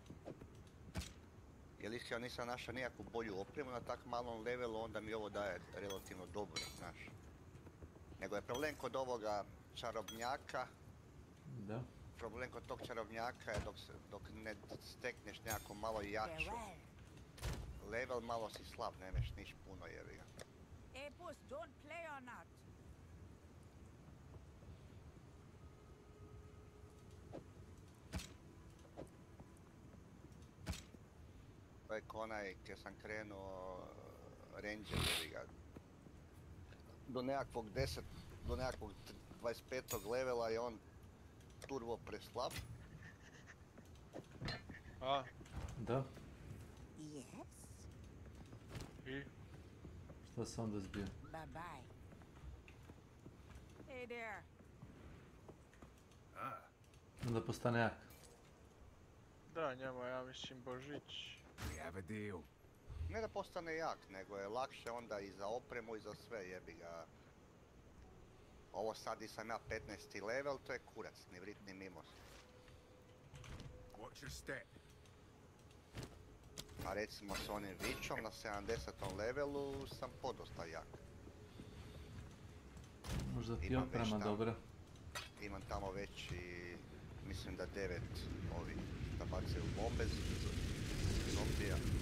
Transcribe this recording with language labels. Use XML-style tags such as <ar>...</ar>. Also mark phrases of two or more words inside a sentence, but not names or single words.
<hr>Jer iskreno nisam našao nijakvu bolju opremu na tak malom levelu, onda mi ovo daje relativno dobro, znaš. Nego je problem kod ovoga čarobnjaka. Da. Problem kod tog čarobnjaka je dok ne stekneš nekako malo jaču level, malo si slab, nemaš niš puno jebi ga.</hr> <en>Hey boss, don't play on that.</en> <hr>To je konaj gdje sam krenuo ranger jebi ga. Do nekakvog 25. levela je on turbo preslab. A? Da.</hr> <en>Yes.</en> <hr>I? Šta sam onda zbio?</hr> <en>Bye bye. Hey there.</en> <hr>Onda postane jak. Da, njemu ja mislim Božić.</hr> <en>We have a deal.</en> <hr>Ne da postane jak, nego je lakše onda i za opremu i za sve, jebi ga. Ovo sad di sam ja 15. level, to je kurac, ni vrit ni mimos.</hr> <en>Watch your step.</en> <hr>A recimo s onim vičom na 70. levelu sam podosta jak. Možda ti oprema dobra. Imam tamo već i mislim da 9 ovih da bacaju bombe zombija.</hr>